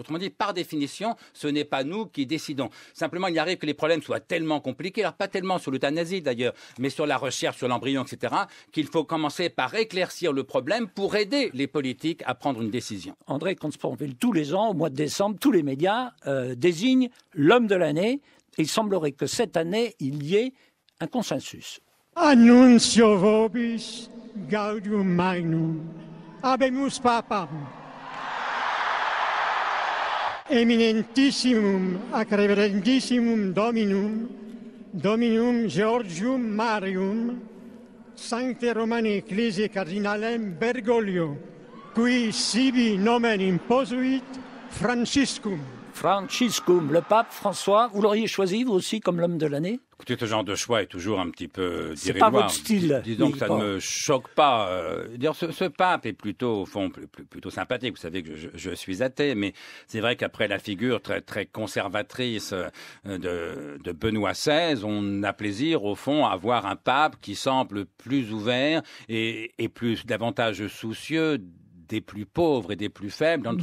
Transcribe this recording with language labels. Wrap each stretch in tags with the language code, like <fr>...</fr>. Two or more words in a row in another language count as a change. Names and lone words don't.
<fr>Autrement dit, par définition, ce n'est pas nous qui décidons. Simplement, il arrive que les problèmes soient tellement compliqués, alors pas tellement sur l'euthanasie d'ailleurs, mais sur la recherche sur l'embryon, etc., qu'il faut commencer par éclaircir le problème pour aider les politiques à prendre une décision. André Comte-Sponville, tous les ans, au mois de décembre, tous les médias désignent l'homme de l'année. Il semblerait que cette année, il y ait un consensus.</fr> <la>Annuncio vobis gaudium magnum habemus papam eminentissimum ac reverendissimum dominum Georgium Marium Sancte Romani Ecclesiae Cardinalem Bergoglio qui sibi nomen imposuit Franciscum. Franciscum,</la> <fr>le pape François, vous l'auriez choisi vous aussi comme l'homme de l'année? Écoutez, ce genre de choix est toujours un petit peu C'est dérisoire. pas votre style. Disons Oui, que ça bon. ne me choque pas. Ce pape est plutôt, au fond, plutôt sympathique. Vous savez que je suis athée, mais c'est vrai qu'après la figure très, très conservatrice de Benoît XVI, on a plaisir, au fond, à voir un pape qui semble plus ouvert et davantage soucieux des plus pauvres et des plus faibles dans notre</fr>